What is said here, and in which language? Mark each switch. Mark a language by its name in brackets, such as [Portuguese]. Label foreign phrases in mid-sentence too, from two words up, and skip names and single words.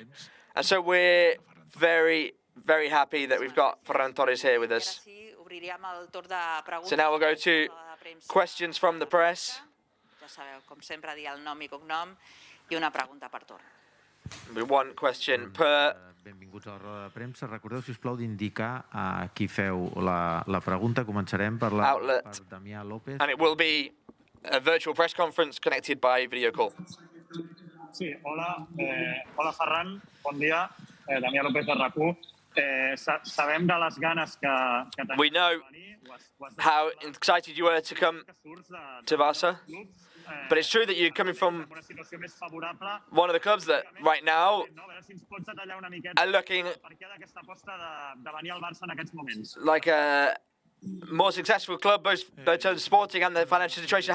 [English] And so we're very, very happy that we've got Ferran Torres here with us. So now we'll go to questions from the press. One question per. [Catalan] Benvinguts a la roda de premsa. Recordeu, sisplau, d'indicar a qui feu la pregunta. Començarem per Damià López. [English] And it will be a virtual press conference connected by video call. [Catalan] Sí, hola. Hola, Ferran. Bon dia. Damià López de RAC1. Sabem de les ganes que tenim. [English] We know how excited you were to come to Barca. But it's true that you're coming from one of the clubs that right now are looking like a more successful club, both in terms of sporting and the financial situation.